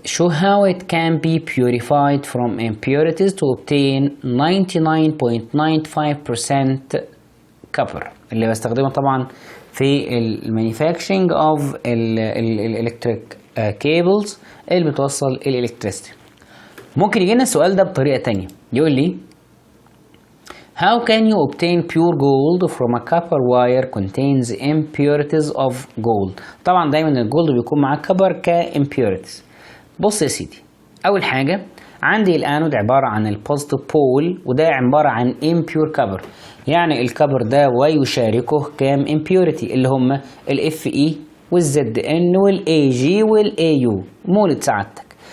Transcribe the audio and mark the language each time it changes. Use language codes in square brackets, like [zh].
[en] Show how it can be purified from impurities to obtain 99.95% copper [ar] اللي بستخدمه طبعا في [en] المانيفاكتشرنج اوف الالكتريك كيبلز [ar] اللي بتوصل [en] الالكتريستي. [ar] ممكن يجينا السؤال ده بطريقه تانية، يقول لي [en] how can you obtain pure gold from a copper wire contains impurities of gold. [ar] طبعا دايما الجولد بيكون معاه كبر كimpurities. بص يا سيدي، اول حاجه عندي الانود عباره عن البوزيتيف بول وده عباره عن [en] impure copper، [ar] يعني الكبر ده ويشاركه كام impurity اللي هم ال Fe والZN والAg والAu مولد سعادتك.